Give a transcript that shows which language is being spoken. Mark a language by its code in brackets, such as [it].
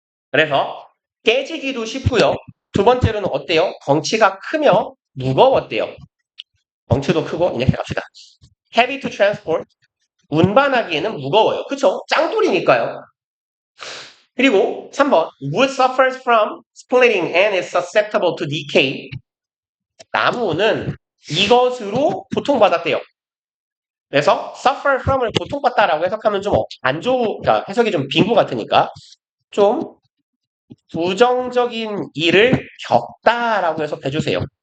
[ko] 그래서 깨지기도 쉽고요. 두 번째로는 어때요? 덩치가 크며 무거웠대요. 덩치도 크고 이렇게 갑시다. [en] Heavy to transport. [ko] 운반하기에는 무거워요. 그쵸? 짱돌이니까요. 그리고 3번 [en] Wood suffers from splitting and is susceptible to decay. [ko] 나무는 이것으로 고통받았대요. 그래서 [en] suffer from [ko] 을 고통받다라고 해석하면 좀 안 좋은, 그러니까 해석이 좀 빈 것 같으니까 좀 부정적인 일을 겪다라고 해석해 주세요.